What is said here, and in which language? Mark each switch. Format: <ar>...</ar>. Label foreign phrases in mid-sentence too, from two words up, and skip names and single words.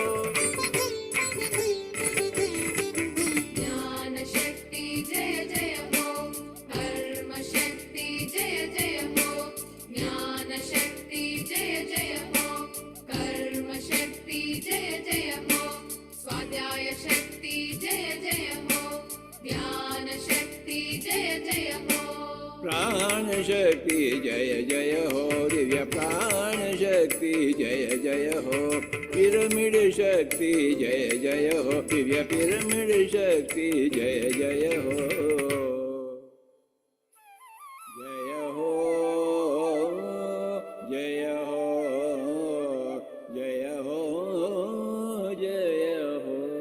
<hi>ज्ञान शक्ति जय जय हो कर्म शक्ति जय जय हो ज्ञान शक्ति जय जय हो कर्म शक्ति जय जय हो स्वाध्याय शक्ति जय जय हो ज्ञान शक्ति जय जय हो प्राण शक्ति जय जय हो दिव्य प्राण शक्ति जय जय हो पिरामिड शक्ति जय जय हो दिव्य पिरामिड शक्ति जय जय हो जय हो जय हो जय हो जय हो</hi>